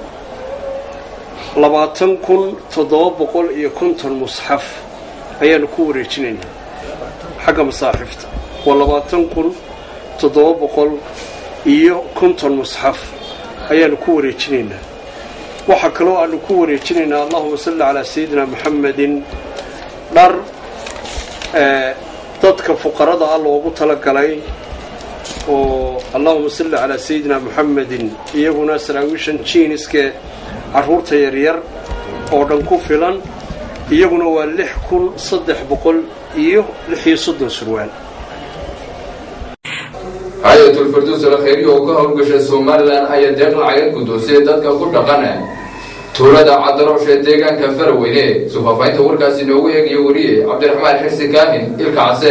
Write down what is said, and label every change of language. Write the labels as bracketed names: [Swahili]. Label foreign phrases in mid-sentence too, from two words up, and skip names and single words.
[Somali] 20,750 mushaf ayaanu ku wareejinaynaa xagga masaaxifta waa 20,750 mushaf ayaanu ku wareejinaynaa waxa kaloo aanu ku wareejinaynaa [Arabic] اللهم صل على سيدنا محمد [Somali] dhar dadka fuqarada ah loogu talagalay oo [Arabic] اللهم صل على سيدنا محمد [Somali] iyaguna saraawishan jeaniska caruurta yar yar oo dhan ku filan iyaguna waa 6,360 surwaal. hay'atul firdaws al-khayriya oo ka howlgashay Somaliland ayaa deeq lacag gudoonsiyay dadka ku dhaqan tuulada Cadarosh ee deegaanka Faraweyne suufafaynta warkaasi noogu eegayo wariye Cabdiraxmaan Xirsi Kaahin ilkaase.